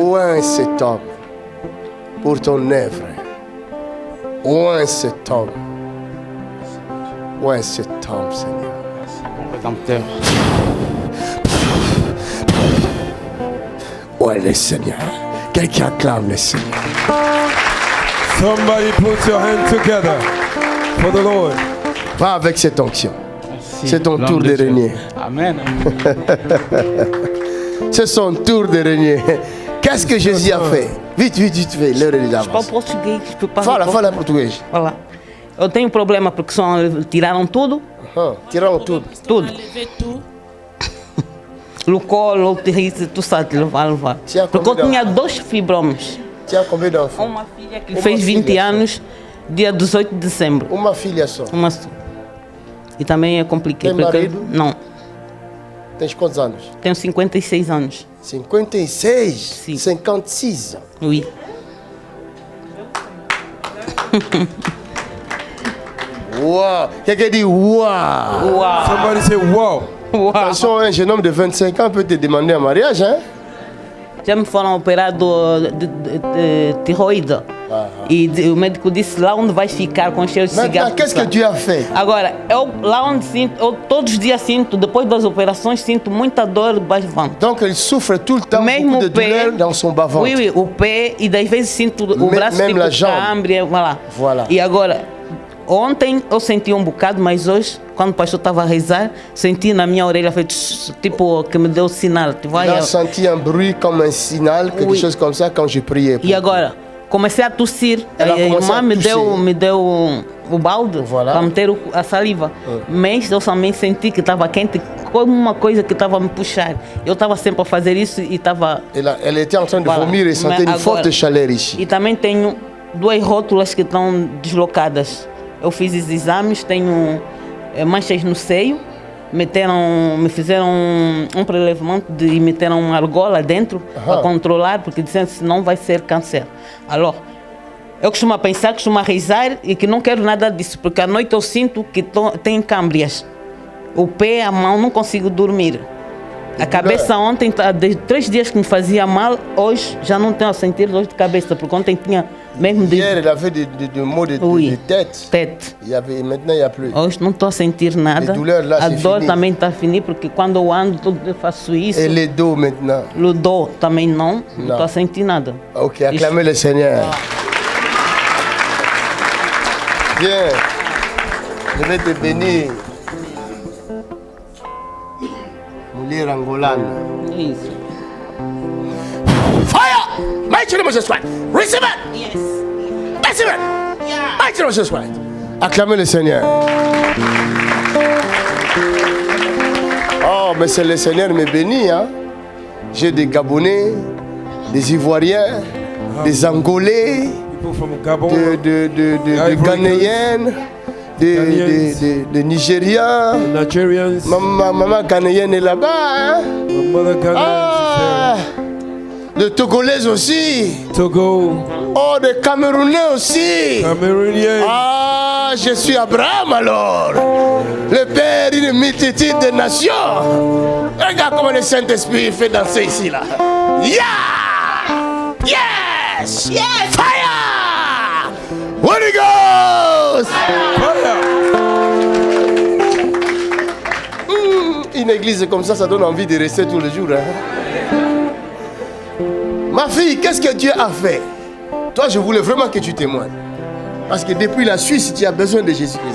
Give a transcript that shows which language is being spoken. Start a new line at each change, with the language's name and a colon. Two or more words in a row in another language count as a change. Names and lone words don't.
French: oint cet homme pour ton œuvre. Oint cet homme. Oint cet homme, Seigneur. Rédempteur. Oint le Seigneur. Quelqu'un acclame le Seigneur.
English: Somebody put your hand together for the Lord.
French: Va avec cette onction. Merci. C'est ton L'homme tour de Dieu. régner. Amen. C'est son tour de régner. Qu'est-ce que Jésus a fait? Vite, vite, vite, vite. L'heure est déjà
Portuguese: Falo
French: avancée.
Portuguese: português, preparo. Fala português. Fala. Eu tenho problema porque tiraram tudo, Tiraram tudo. tudo. No colo, tu sabe, levar. Tinha Porque eu comida. tinha 2 fibromas.
French: Tinha combien d'enfants?
Portuguese: Uma filha que Uma fez 20 filha só. anos, dia 18 de dezembro. Uma filha só. Uma só. E também é complicado. Tem porque- marido? Não, Tens quantos anos? tenho 56 anos. 56? Sim.
French: 56 ans. Oui. Uau! Quelqu'un dit uau! Uau!
English: Somebody say wow.
French: Uau. Attention, un jeune homme de 25 ans peut te demander un mariage, hein?
Portuguese: Já me foram operar de tiroide. E o médico disse lá onde vais ficar com cheiro de
French: Maintenant,
Portuguese: cigarro.
French: qu'est-ce que Dieu a fait?
Portuguese: Agora, lá onde sinto, eu todos os dias sinto, depois das operações, sinto muita dor debaixo do ventre.
French: Donc, il souffre tout le temps,
Portuguese: Mesmo
French: beaucoup de
Portuguese: o pé,
French: douleur dans son bas-ventre. Oui, oui,
Portuguese: o pé, e das vezes sinto o braço
French: même
Portuguese: tipo
French: la jambe.
Portuguese: câmbria, voilà.
French: Voilà.
Portuguese: E agora, ontem eu senti um bocado, mas hoje, quando o pastor estava a rezar, senti na minha orelha, foi tipo que me deu sinal. Tu vai,
French: Il a senti un bruit comme un signal, quelque chose comme ça, quand je priais.
Portuguese: E agora, comecei a tossir. Ela A começou irmã a me tossir. deu o balde
French: Voilà.
Portuguese: para meter a saliva. Mas eu também senti que estava quente, como uma coisa que estava a me puxar. Eu estava sempre a fazer isso e estava...
French: Elle était en train de Voilà. vomir et sentait Mais une
Portuguese: agora-
French: forte chaleur ici.
Portuguese: E também tenho 2 rótulas que estão deslocadas. Eu fiz os exames, tenho manchas no seio, me fizeram um prelevamento e meteram uma argola dentro para controlar, porque disseram que senão vai ser câncer. Alors, eu costumo pensar, costumo rezar e que não quero nada disso, porque à noite eu sinto que tem câmbrias. O pé, a mão, não consigo dormir. A cabeça ontem, desde 3 dias que me fazia mal, hoje já não tenho a sentir dor de cabeça, porque ontem tinha mesmo de...
French: Hier, elle avait des maux de tête. Tête. Maintenant, il n'y a plus.
Portuguese: Hoje não estou a sentir nada.
French: Les douleurs, là,
Portuguese: a
French: c'est
Portuguese: dor
French: fini.
Portuguese: também está finie, porque quando eu ando, eu faço isso.
French: Et les dos maintenant.
Portuguese: O dor também não Não. estou a sentir nada.
French: Ok, acclamez le Seigneur. Viens, je vais te bénir.
Portuguese: Mulher angolana. Isso.
English: Fire! Mighty name of Jesus Christ. Receive it! Yes. Receive it! Yeah. Mighty name of Jesus Christ.
French: Acclamez le Seigneur. Oh, mais c'est le Seigneur me bénit, hein. J'ai des Gabonais, des Ivoiriens, des Angolais, de Ghanéennes, de Nigériens. Maman ghanéenne est là-bas. Hein? Ah, de Togolais aussi. Togo. Oh, de Camerounais aussi. Camerounais. Ah, je suis Abraham alors. Le père d'une multitude de nations. Regarde comment le Saint-Esprit fait danser ici là.
English: Yeah! Yes! Yes! Fire! Holy Ghost!
French: Une église comme ça donne envie de rester tous les jours. Hein? Ma fille, qu'est-ce que Dieu a fait? Toi, je voulais vraiment que tu témoignes. Parce que depuis la Suisse, tu as besoin de Jésus-Christ.